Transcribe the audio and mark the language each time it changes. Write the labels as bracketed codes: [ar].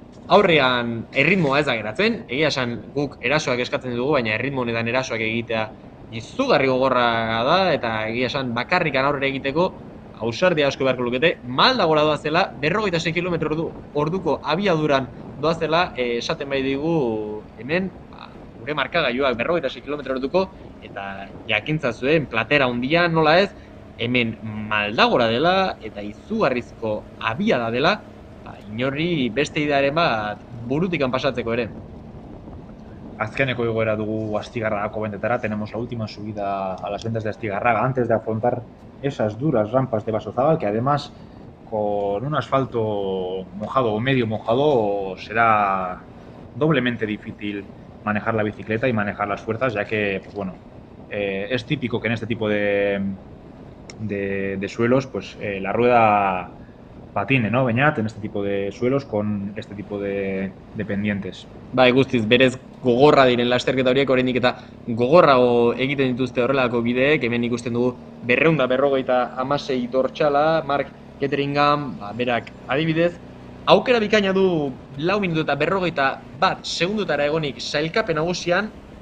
[eu] Aurrean erritmoa ez da geratzen, egia esan guk erasoak eskatzen dugu, baina erritmo honetan erasoak egitea izugarri gogorra da, eta egia esan bakarrikan aurrera egiteko ausardia asko beharko lukete, malda gora doazela, 46 km orduko abiaduran doazela, esaten bai digu hemen, gure markagailuak 46 km orduko, eta jakintzazuen platera handia nola ez, hemen maldagora dela eta izugarrizko abiada dela, inorri beste idearen bat burutikan pasatzeko ere. Azkeneko egoera dugu Astigarragako bentetara, [es] tenemos la última subida a las ventas de Astigarraga antes de afrontar esas duras rampas de Basozabal, que además con un asfalto mojado o medio mojado será doblemente difícil manejar la bicicleta y manejar las fuerzas, ya que, pues bueno, es típico que en este tipo de suelos, pues la rueda patine, ¿no, Beñat? En este tipo de suelos con este tipo de pendientes. [eu] Bai, guztiz, berez gogorra diren lasterketa horiek, oraindik eta gogorrago egiten dituzte horrelako bideek, hemen ikusten dugu 256 dortsala, Mark Ketteringham, berak adibidez, aukera bikaina du 4 minutu eta 51 segundutara egonik sailkapen nagusian,